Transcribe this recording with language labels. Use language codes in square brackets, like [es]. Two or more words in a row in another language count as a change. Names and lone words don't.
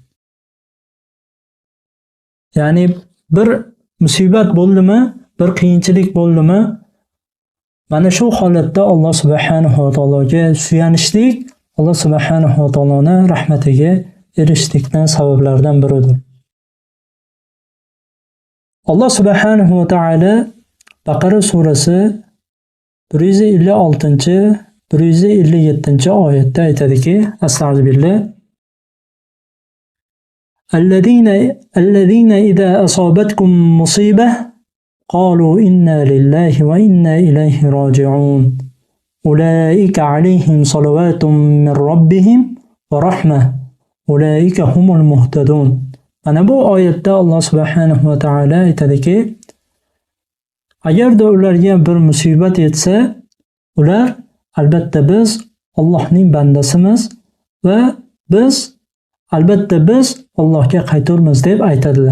[uz] Ya'ni bir musibat bo'ldimi, bir qiyinchilik bo'ldimi, mana shu holatda Alloh subhanahu va taologa suyanishlik Alloh subhanahu va taoloni rahmatiga erishishlikning sabablaridan biridir. Alloh subhanahu va taolo Baqara surasi 156, 157-oyatda aytadiki, astag'firullah. [ar] الذين إذا أصابتكم مصيبة قالوا إنا لله وإنا إليه راجعون أولئك عليهم صلوات من ربهم ورحمة أولئك هم المهتدون. [uz] Mana bu oyatda Alloh subhanahu va taolo aytadiki, agarda ularga bir musibat yetsa, ular albatta biz Allohning bandasimiz va albatta biz Allohga qayturmiz deb aytadilar.